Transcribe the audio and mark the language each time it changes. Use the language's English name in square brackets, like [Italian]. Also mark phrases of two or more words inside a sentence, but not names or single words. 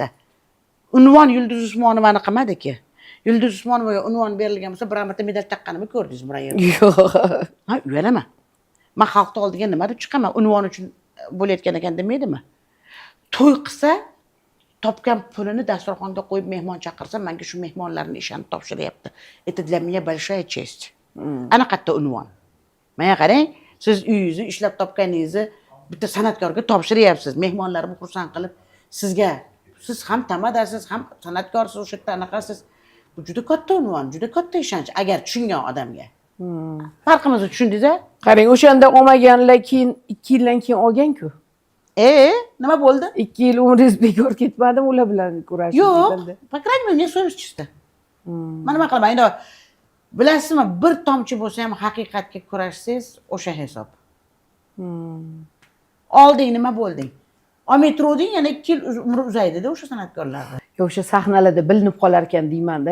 [Uzbek] Unvon Yulduz Usmonovani qilmadiki. Yulduz Usmonovaga unvon berilgan bo'lsa, bir marta medal taqqanimni ko'rdingizmi bu yerda? Yo'q. Ha, uyalaman. Men xalqni oldiga nima deb chiqaman? Unvon uchun bo'layotgan ekan demaydimi? To'y qilsa, topgan pulini dasturxonga qo'yib mehmon chaqirsa, menga shu mehmonlarning ishini topshiryapti. [Russian] Это для меня большая честь. [Uzbek] Ana qayerda unvon? Menga qarang, siz uyingizni ishlab topganingizni bitta san'atkorga topshiryapsiz. Mehmonlarni xursand qilib, sizga siz ham tamadasiz, ham san'atkorsiz, o'sha yerda anaqasiz. Bu juda katta unvon, juda katta ishonch agar tushungan odamga. Farqimizni tushundingiz-a? Qarang, o'shanda olmaganlar keyin 2 yildan keyin olgan-ku. Nima bo'ldi? 2 yil umringiz bekor ketmadimi ular bilan kurashib? Yo'q, [Russian] покрайней мере, совесть чисто. [Uzbek] Mana nima qilaman? Endi bilasizmi, bir tomchi bo'lsa ham haqiqatga kurashsangiz, o'sha hisob. Olding nima bo'lding? Olmay yana 2 yil umri uzaydi-da o'sha san'atkorlarda. Yo, o'sha sahnalarda bilinib qolar ekan deyman-da.